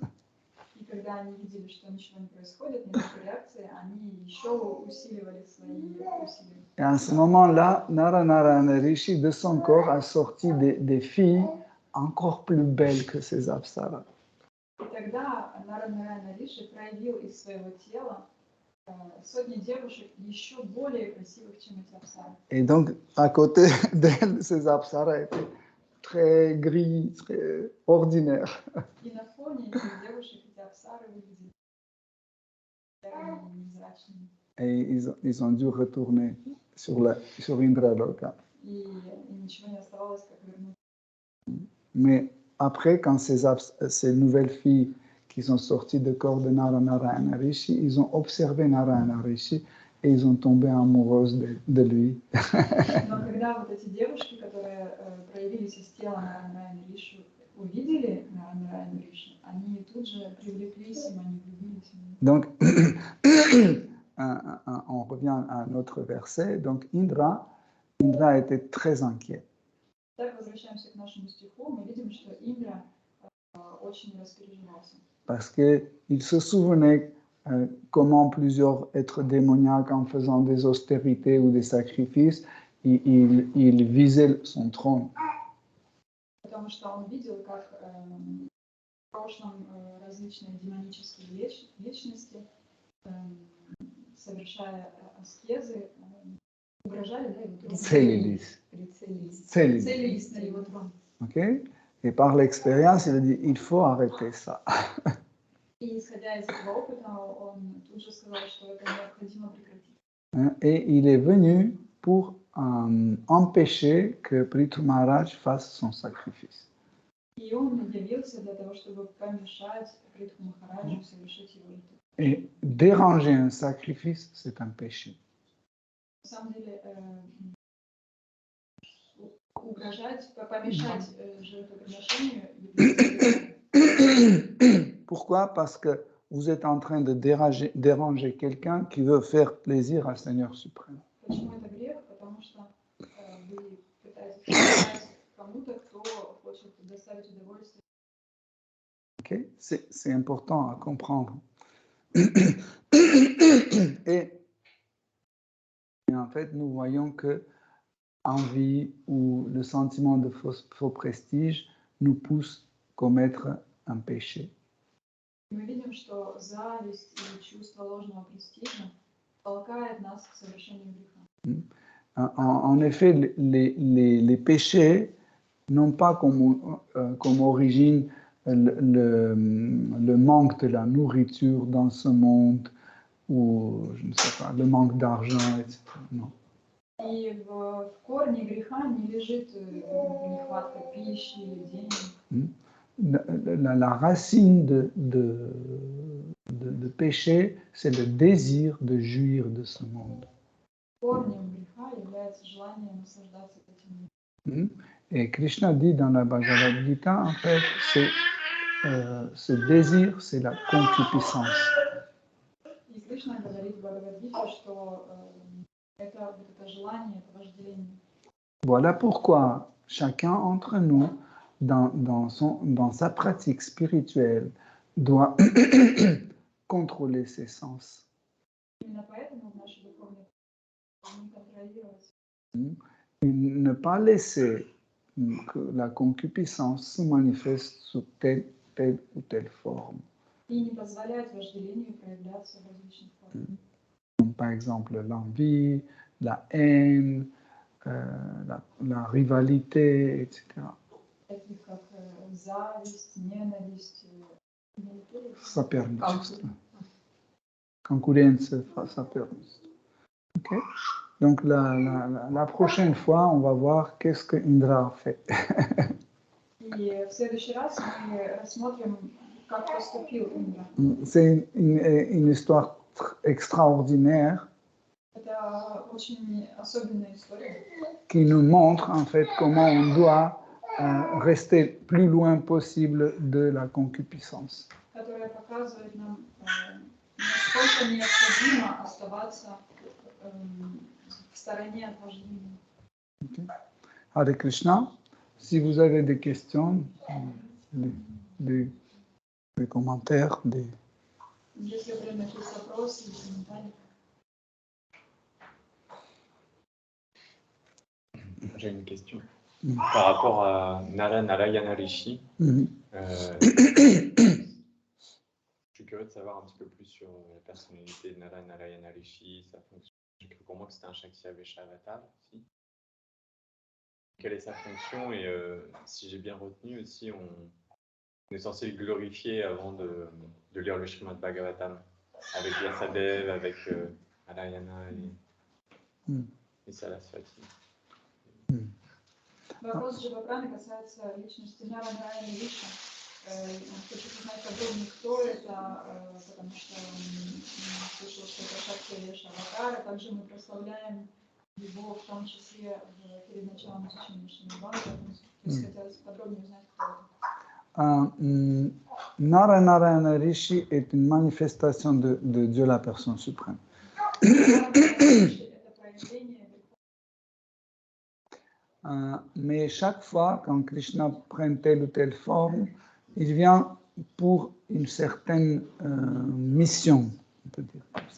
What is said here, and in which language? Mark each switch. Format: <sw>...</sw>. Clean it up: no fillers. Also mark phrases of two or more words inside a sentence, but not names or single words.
<ru>И когда они видели, что ничего не происходит, никакой реакции, они еще усиливали свои усилия.</ru> <fr>Et à ce moment-là, Nara Narayana Rishi, de son corps, a sorti des filles encore plus belles que ces apsaras.</fr> <ru>И тогда Нара Нараяна Риши проявил из своего тела сотни девушек еще более красивых, чем эти апсары.</ru> <fr>Et donc, à côté d'elles, ces apsaras étaient très gris, très ordinaires.</fr> <ru>И на фоне этих девушек эти апсары выглядели серыми, невзрачными.</ru> <fr>Et ils ont dû retourner sur Indraloka.</fr> <ru>И ничего не оставалось, как вернуться.</ru> <fr>Mais après, quand ces nouvelles filles qui sont sorties du corps de Nara Narayana Rishi, ils ont observé Narayana Rishi et ils ont tombé amoureuses de lui.</fr> <ru>Но когда вот эти девушки, которые проявились из тела Нара Нараяна Риши, увидели Нара Нараяна Риши, они тут же привлеклись им, они влюбились в него.</ru> <fr>Donc, on revient à notre verset. Donc, Indra était très inquiet.</fr> <ru>Так, возвращаемся к нашему стиху, мы видим, что Индра очень распереживался.</ru> <fr>Parce qu'il se souvenait comment plusieurs êtres démoniaques, en faisant des austérités ou des sacrifices, il visait son trône.</fr> <ru>Потому что он видел, как в прошлом различные демонические личности, совершая аскезы, угрожали, да, его трону. Целились на его трон.</ru> <fr>Okay? Et par l'expérience, il a dit, il faut arrêter ça.</fr> <ru>И исходя из этого опыта, он тут же сказал, что это необходимо прекратить.</ru> <fr>Et il est venu pour empêcher que Prithu Maharaj fasse son sacrifice.</fr> <ru>И он явился для того, чтобы помешать Притху Махараджу совершить его ритуал.</ru> <fr>Et déranger un sacrifice, c'est un péché.</fr> <ru>На самом деле, угрожать, помешать жертвоприношению является.</ru> <fr>Pourquoi? Parce que vous êtes en train de déranger quelqu'un qui veut faire plaisir au Seigneur suprême.</fr> <ru>Почему это грех? Потому что вы пытаетесь помешать кому-то, кто хочет доставить удовольствие.</ru> <fr>Okay? C'est important à comprendre. Et en fait, nous voyons que envie ou le sentiment de faux prestige nous pousse à commettre un péché.</fr> <ru>Мы видим, что зависть и чувство ложного престижа толкает нас к совершению греха.</ru> <fr>En effet, les péchés n'ont pas comme origine le manque de la nourriture dans ce monde ou, je ne sais pas, le manque d'argent, etc. Non.</fr> <ru>И в корне греха не лежит нехватка пищи или денег.</ru> <fr>La racine de péché, c'est le désir de jouir de ce monde.</fr> <ru>Корнем греха является желание наслаждаться этим миром.</ru> <fr>Et Krishna dit dans la Bhagavad Gita, en fait, ce désir, c'est la concupiscence.</fr> <ru>И Кришна говорит в Бхагавад-гите, что это желание, это вожделение.</ru> <fr>Voilà pourquoi chacun d'entre nous, dans sa pratique spirituelle, doit contrôler ses sens.</fr> <ru>Именно поэтому в нашей духовной не контролировать.</ru> <fr>Et ne pas laisser que la concupiscence se manifeste sous telle ou telle forme.</fr> <ru>И не позволять вожделению проявляться в различных формах.</ru> <fr>Comme par exemple l'envie, la haine, la rivalité, etc.</fr> <ru>Таких как зависть, ненависть, Соперничество. Конкуренция, соперничество.</ru> <fr>Ok. Donc la prochaine fois, on va voir qu'est-ce que Indra a fait.</fr> <ru>И в следующий раз мы рассмотрим, как поступил Индра.</ru> <fr>C'est une histoire extraordinaire</fr> <ru>Это очень особенная история,</ru> <fr>qui nous montre en fait comment on doit rester plus loin possible de la concupiscence.</fr> <ru>которая показывает нам, насколько необходимо оставаться в стороне от вожделения.</ru> <fr>Okay. Hare Krishna, si vous avez des questions, des commentaires,</fr> <ru>Если у вас есть вопросы или комментарии.</ru> <fr>J'ai une question. Par rapport à Narayana Rishi, je suis curieux de savoir un petit peu plus sur la personnalité de Narayana Rishi, sa fonction. J'ai cru pour moi que c'était un Shakshavesha avatar aussi. Quelle est sa fonction et si j'ai bien retenu aussi, on est censé le glorifier avant de lire le Srimad Bhagavatam avec Vyasadeva, avec Narayana et Saraswati.</fr> <ru>Вопрос Дживапраны касается личности Нараяна Риши. Хочу узнать подробнее, кто это, потому что слышал, что это Шакти Аватара. Также мы прославляем его в том числе перед началом изучения Шримад. То есть хотелось подробнее узнать, кто это.</ru> <fr>Narayana Rishi est une manifestation de Dieu la personne suprême. Mais chaque fois, quand Krishna prend telle ou telle forme, il vient pour une certaine mission, on peut dire.</fr>